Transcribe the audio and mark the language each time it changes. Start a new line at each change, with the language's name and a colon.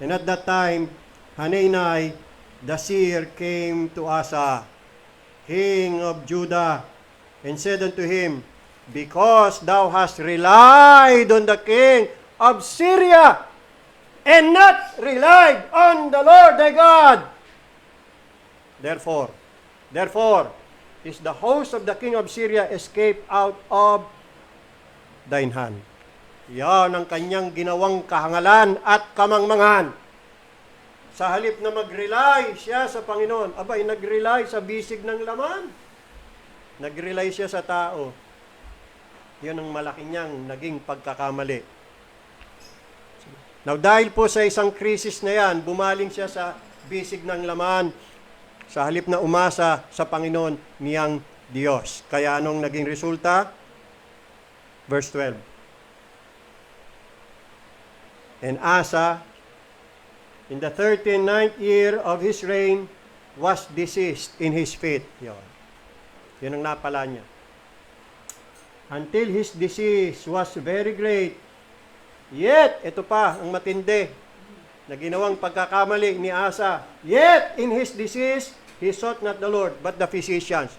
English: And at that time, Hanani the seer came to Asa, king of Judah, and said unto him, because thou hast relied on the king of Syria, and not relied on the Lord thy God. Therefore, is the host of the king of Syria escaped out of thine hand.
Filipino: Yan ang kanyang ginawang kahangalan at kamangmangan. Sa halip na mag-rely siya sa Panginoon, nag-rely sa bisig ng laman. Nag-rely siya sa tao. Yan ang malaki niyang naging pagkakamali. Now, dahil po sa isang krisis na yan, bumaling siya sa bisig ng laman sa halip na umasa sa Panginoon niyang Diyos. Kaya anong naging resulta? Verse 12.
English: And Asa, in the 39th year of his reign, was diseased in his feet.
Filipino: Yun ang napala niya.
English: Until his disease was very great.
Filipino: Yet, ito pa, ang matindi, na ginawang pagkakamali ni Asa.
English: Yet, in his disease, he sought not the Lord, but the physicians.